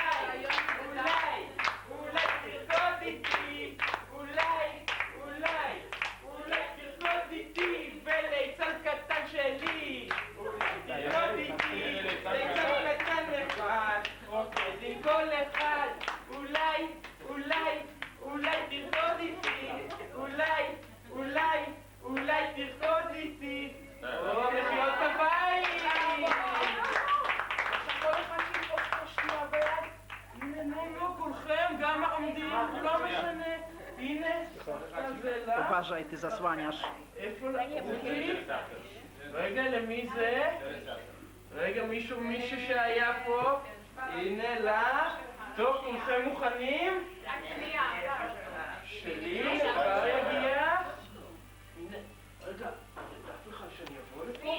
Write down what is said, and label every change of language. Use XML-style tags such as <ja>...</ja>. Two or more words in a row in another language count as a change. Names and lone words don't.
<he>אולי תרקוד איתי, אולי תרקוד איתי, וליצן קטן שלי, אולי תרקוד איתי, ליצן קטן אחד, רוקד עם כל אחד, אולי תרקוד איתי, אולי תרקוד איתי, מחיאות כפיים. עכשיו כל אחד שיפוק פה שנייה ביד, הנה נו, כולכם, גם העומדים, לא משנה, הנה, זה לה.</he> <pl>Uważaj, ty zasłaniasz.</pl> <he>איפה לקחתי? רגע, למי זה? רגע, מישהו שהיה פה, הנה לה. טוב, כולכם מוכנים? שלי, כבר יגיע. הנה, רגע, דף לך שאני אבוא לפה?</he>